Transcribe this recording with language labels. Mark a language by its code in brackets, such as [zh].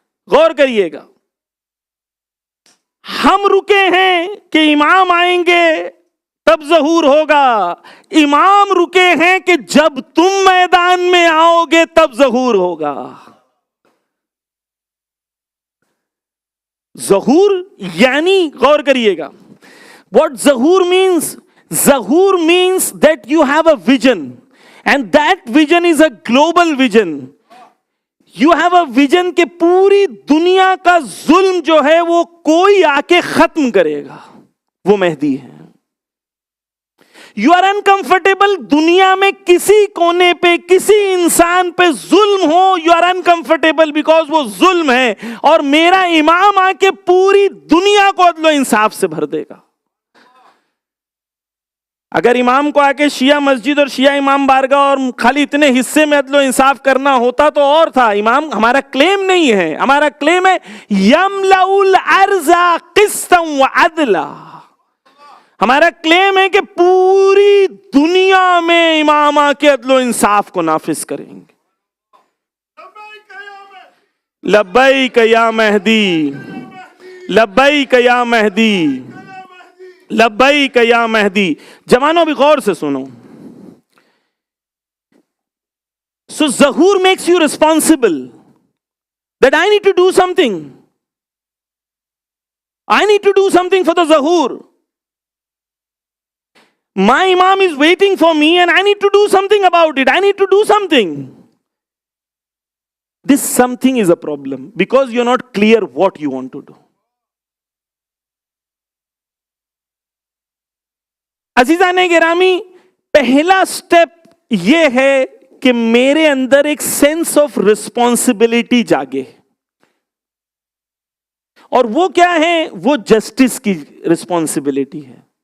[ur] غور کریے گا، ہم رکے ہیں کہ امام آئیں گے تب ظہور ہوگا. امام رکے ہیں کہ جب تم میدان میں آؤ گے تب ظہور ہوگا. ظہور یعنی، غور کریے گا، [en] what Zahoor means. Zahoor means that you have a vision and that vision is a global vision. You have a vision [ur] کہ پوری دنیا کا ظلم جو ہے وہ کوئی آ کے ختم کرے گا، وہ مہدی ہے. [en] you are uncomfortable, [ur] دنیا میں کسی کونے پہ کسی انسان پہ ظلم ہو، [en] you are uncomfortable because [ur] وہ ظلم ہے، اور میرا امام آ کے پوری دنیا کو عدل و انصاف سے بھر دے گا. اگر امام کو آ کے شیعہ مسجد اور شیعہ امام بارگاہ اور خالی اتنے حصے میں عدل و انصاف کرنا ہوتا تو اور تھا. امام ہمارا کلیم نہیں ہے، ہمارا کلیم ہے [ar] یملأ الارض قسطا وعدلا. [ur] ہمارا کلیم ہے کہ پوری دنیا میں امام آ کے عدل و انصاف کو نافذ کریں گے. [ar] لبیک یا مہدی، لبیک یا مہدی، لبیک یا مہدی. [ur] جوانوں بھی غور سے سنو. [en] So ظہور makes you responsible that I need to do something. I need to do something for the ظہور. My imam is waiting for me and I need to do something about it. I need to do something. This something is a problem because you're not clear what you want to do. [ur] عزیزان گرامی، پہلا step یہ ہے کہ میرے اندر ایک [en] sense of responsibility [ur] جاگے. اور وہ کیا ہے؟ وہ جسٹس کی رسپانسبلٹی ہے.